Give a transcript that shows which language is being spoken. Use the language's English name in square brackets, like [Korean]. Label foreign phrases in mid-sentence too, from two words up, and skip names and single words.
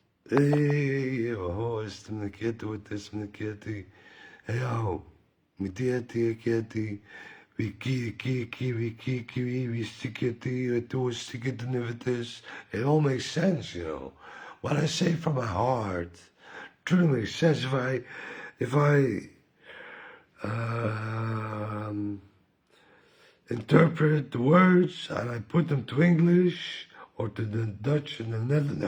[English] Hey, oh, este me quieto, este me quieti. Hey, oh, mi tieti, quieti. We stickety, to stickety, nivetis. It all makes sense, you know. What I say from my heart truly makes sense if I um, interpret the words and I put them to English or to the Dutch and the Netherlands.